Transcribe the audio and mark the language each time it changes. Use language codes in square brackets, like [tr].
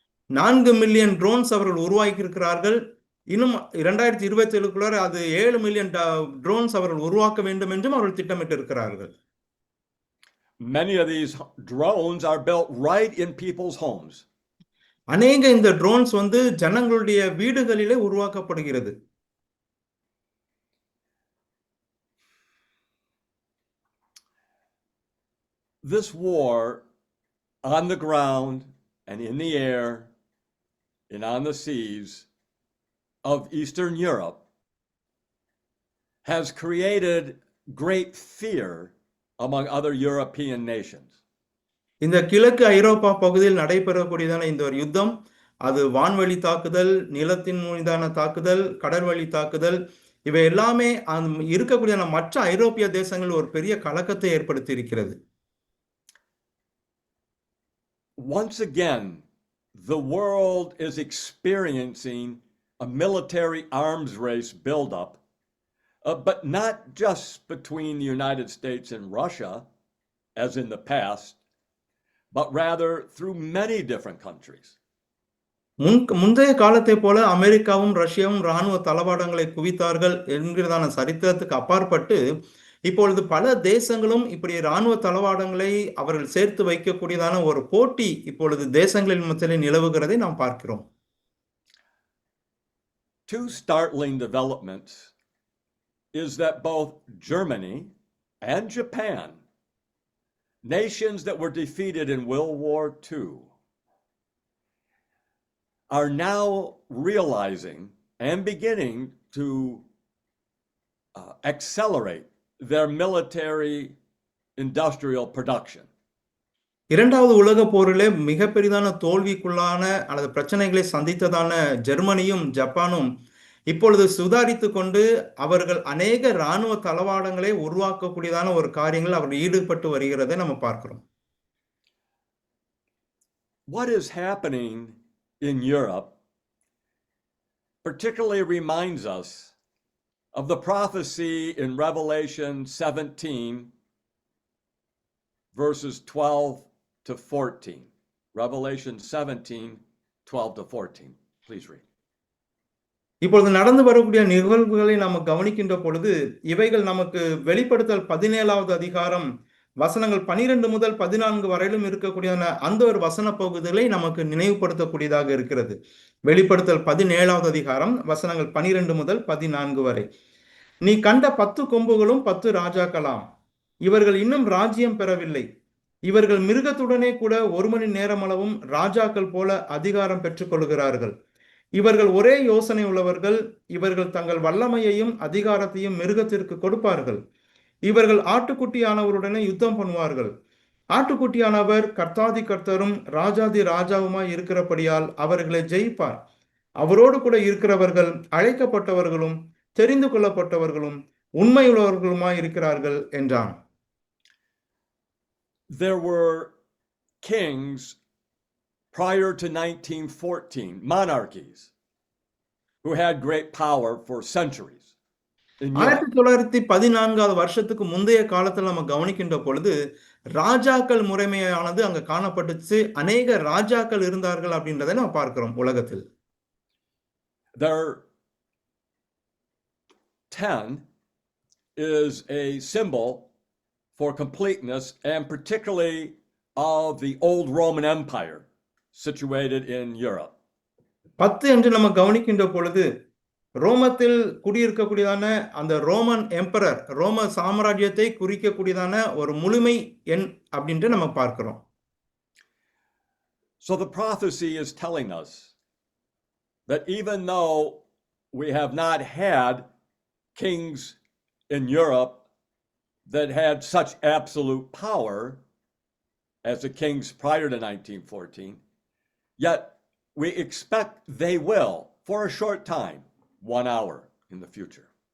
[ta] 4 million drones அவர்கள் உருவாக்கி இருக்கிறார்கள். இன்னும் 2027க்குள்ள அது 7 மில்லியன் ட்ரோன்ஸ் அவர்கள் உருவாக்க வேண்டும் என்றும் அவர்கள் திட்டமிட்டு இருக்கிறார்கள். [en] Many of these drones are built right in people's homes. [ta] அநேக இந்த ட்ரோன்ஸ் ஜனங்களுடைய வீடுகளிலே உருவாக்கப்படுகிறது. [en] This war on the ground and in the air and on the seas of Eastern Europe has created great fear among other European nations. [ta] இந்த கிழக்கு ஐரோப்பா பகுதியில் நடைபெறக்கூடியதான இந்த ஒரு யுத்தம் அது வான்வழி தாக்குதல், நிலத்தின் மீதான தாக்குதல், கடல்வழி தாக்குதல் இவை எல்லாமே இருக்கக்கூடிய மற்ற ஐரோப்பிய தேசங்கள் ஒரு பெரிய கலக்கத்தை ஏற்படுத்தி இருக்கிறது. [en] Once again, the world is experiencing a military arms race buildup, but not just between the United States and Russia, as in the past, but rather through many different countries. [ta] முந்தைய காலத்தை போல அமெரிக்காவும் ரஷ்யாவும் இராணுவ தளவாடங்களை குவித்தார்கள் என்கிறதான சரித்திரத்துக்கு அப்பாற்பட்டு இப்பொழுது பல தேசங்களும் இப்படி இராணுவ தளவாடங்களை அவர்கள் சேர்த்து வைக்கக்கூடியதான ஒரு போட்டி இப்பொழுது தேசங்களின் மத்தியில் நிலவுகிறதை நாம் பார்க்கிறோம். [en] Two startling developments is that both Germany and Japan, nations that were defeated in World War II, are now realizing and beginning to accelerate their military industrial production. [ta] இரண்டாவது உலக போரிலே மிக பெரிதான தோல்விக்குள்ளான அல்லது பிரச்சனைகளை சந்தித்ததான ஜெர்மனியும் ஜப்பானும் இப்பொழுது சுதாரித்து கொண்டு அவர்கள் அநேக இராணுவ தளவாடங்களை உருவாக்கக்கூடியதான ஒரு காரியங்கள் அவர்கள் ஈடுபட்டு வருகிறதை நம்ம பார்க்கிறோம். [en] What is happening in Europe particularly reminds us of the prophecy in Revelation 17, verses 12 to 14. Revelation 17, 12 to 14. Please read. [ta] இப்பொழுது நடந்து வரக்கூடிய நிகழ்வுகளை நாம் கவனிக்கின்ற பொழுது இவைகள் நமக்கு வெளிப்படுத்தல் 17வது அதிகாரம் வசனங்கள் 12 முதல் 14 வரையிலும் இருக்கக்கூடிய அந்த ஒரு வசன பகுதிகளை நமக்கு நினைவுபடுத்தக்கூடியதாக இருக்கிறது. வெளிப்படுத்தல் 17வது அதிகாரம் வசனங்கள் 12 முதல் 14 வரை. நீ கண்ட 10 கொம்புகளும் 10 ராஜாக்களாம். இவர்கள் இன்னும் ராஜ்யம் பெறவில்லை. இவர்கள் மிருகத்துடனே கூட 1 மணி நேரமளவும் ராஜாக்கள் போல அதிகாரம் பெற்றுக் கொள்கிறார்கள். இவர்கள் ஒரே யோசனை உள்ளவர்கள். இவர்கள் தங்கள் வல்லமையையும் அதிகாரத்தையும் மிருகத்திற்கு கொடுப்பார்கள். இவர்கள் ஆட்டுக்குட்டியானவருடனே யுத்தம் பண்ணுவார்கள். ஆட்டுக்குட்டியானவர் கர்த்தாதி கர்த்தரும் ராஜாதி ராஜாவுமாய் இருக்கிறபடியால் அவர்களை ஜெயிப்பார். அவரோடு கூட இருக்கிறவர்கள் அழைக்கப்பட்டவர்களும் தெரிந்து கொள்ளப்பட்டவர்களும் உண்மையுள்ளவர்களுமாய் இருக்கிறார்கள் என்றான். [en] There were kings prior to 1914, monarchies, who had great power for centuries. [ta] 1914 வருஷத்துக்கு முந்தைய காலத்தில் நம்ம கவனிக்கின்ற பொழுது ராஜாக்கள் முறைமையானது அங்க காணப்பட்டுச்சு. அநேக ராஜாக்கள் இருந்தார்கள் அப்படின்றதை நம்ம பார்க்கிறோம் உலகத்தில். [en] Their 10 is a symbol for completeness and particularly of the old Roman Empire situated in Europe. [ta] 10 என்று நம்ம கவனிக்கின்ற பொழுது ரோமத்தில் குடியிருக்கக்கூடியதான அந்த ரோமன் எம்பரர் ரோம சாம்ராஜ்யத்தை குறிக்கக்கூடியதான ஒரு முழுமை எண் அப்படின்ட்டு நம்ம பார்க்கிறோம். [en] So the prophecy is telling us that even though we have not had kings in Europe that had such absolute power as the kings prior to 1914, yet we expect they will, for a short time, 1 hour in the future.